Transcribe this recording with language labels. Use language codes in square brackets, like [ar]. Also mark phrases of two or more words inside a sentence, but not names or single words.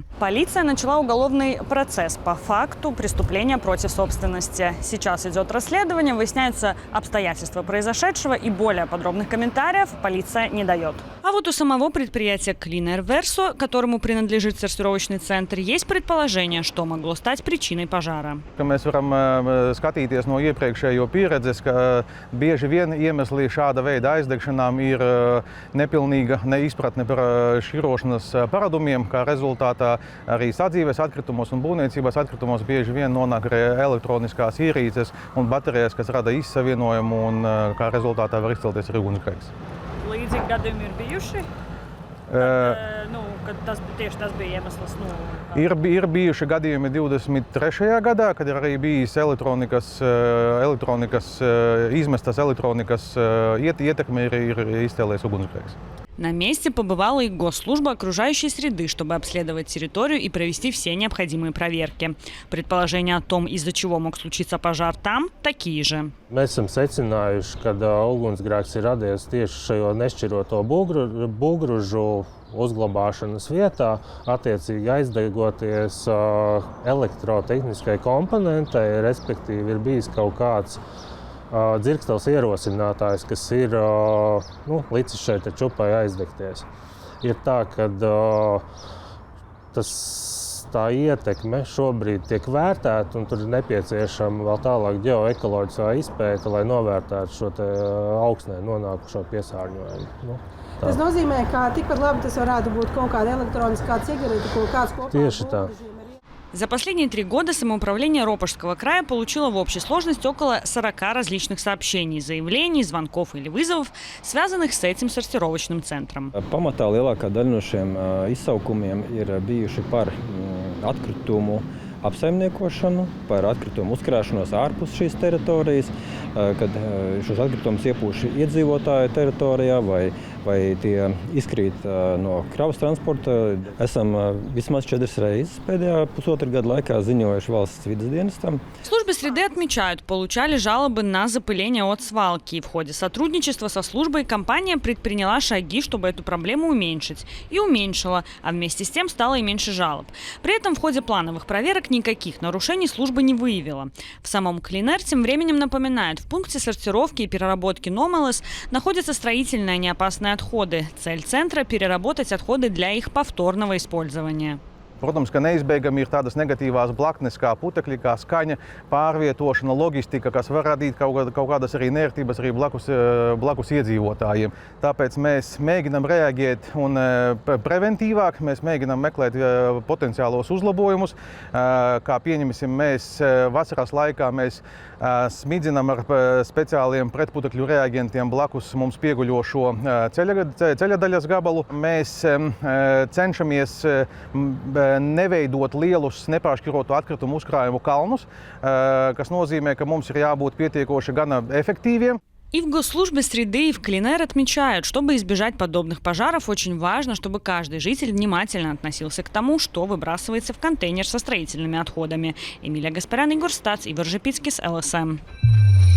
[ru] Полиция начала уголовный процесс по факту преступления против собственности. Сейчас идет расследование, выясняются обстоятельства произошедшего и более подробных комментариев полиция не дает. А вот у самого предприятия Clean Air Verso, которому принадлежит сортировочный центр, есть предположение, что могло стать причиной пожара. [lv] Mēs varam skatīties no iepriekšējo pieredzes, ka bieži vien iemesli šāda veida aizdegšanām ir nepilnīga neizpratne par šķirošanas paradumiem, kā rezultātā arī sadzīves atkritumos un būvniecības atkritumos bieži vien nonāk arī elektroniskās ierīces un baterijas, kas rada izsavienojumu un kā rezultātā var izcelties arī ugunsgrēks. Līdzīgi gadījumi ir bijuši? Kad tas bija iemesls? Ir bijuši gadījumi 23. gadā, kad ir arī bijis izmestas elektronikas ietekme ir izcēlies ugunsgrēks. [ru] На месте побывала и госслужба окружающей среды, чтобы обследовать территорию и провести все необходимые проверки. Предположения о том, из-за чего мог случиться пожар там, такие же. [lv] Mēs esam secinājuši, ka ugunsgrēks ir radies tieši šajā nešķiroto būvgrūžu uzglabāšanas vietā, attiecīgi aizdegoties elektrotehniskai komponentei, respektīvi ir bijis kaut kāds dzirkstels ierosinātājs, kas ir licis šeit čupai aizdegties. Ir tā, ka tā ietekme šobrīd tiek vērtēta, un tur ir nepieciešama vēl tālāk ģeoekoloģiskā izpēta, lai novērtētu šo augstnē nonākušo piesārņojumu. Tas nozīmē, ka tikpat labi tas varētu būt kaut kāda elektroniskā cigarete, ko kāds kopā. Tieši tā. [ru] За последние 3 года самоуправление Ропожского края получило в общей сложности около 40 различных сообщений, заявлений, звонков или вызовов, связанных с этим сортировочным центром. [lv] Pamatā lielākā daļa no šiem izsaukumiem ir bijuši par atkritumu apsaimniekošanu, par atkritumu uzkrāšanos ārpus šīs teritorijas, kad šos atkritumus iepūš iedzīvotāju teritorijā vai tie izkrīt no kravas transporta. Esam vismaz 4 reizes pēdējā pusotra gada laikā ziņojuši valsts vides dienestam. [ru] Службы среды отмечают, получали жалобы на запыление от свалки. И в ходе сотрудничества со службой компания предприняла шаги, чтобы эту проблему уменьшить. И уменьшила, а вместе с тем стало и меньше жалоб. При этом в ходе плановых проверок никаких нарушений служба не выявила. В самом Clean Air тем временем напоминают, в пункте сортировки и переработки «Номелос» находятся строительные неопасные отходы. Цель центра – переработать отходы для их повторного использования. [lv] Protams, ka neizbēgami ir tādas negatīvās blaknes kā putekļi, kā skaņa, pārvietošana, loģistika, kas var radīt kaut kādas arī nērtības arī blakus iedzīvotājiem. Tāpēc mēs mēģinām reaģēt un preventīvāk, mēs mēģinām meklēt potenciālos uzlabojumus. Kā pieņemsim, mēs vasaras laikā smidzinām ar speciāliem pretputekļu reaģentiem blakus mums pieguļošo ceļadaļas gabalu. Mēs cenšamies neveidot lielus nepāršķirotu atkritumu uzkrājumu kalnus, kas nozīmē, ka mums ir jābūt pietiekoši gana эффективiem. [ru] И в Госслужбе среды, и в Clean Air отмечают, чтобы избежать подобных пожаров, очень важно, чтобы каждый житель внимательно относился к тому, что выбрасывается в контейнер со строительными отходами. Эмилия Гаспарян, Игорь Стац, Ивар Жепицкис, ЛСМ.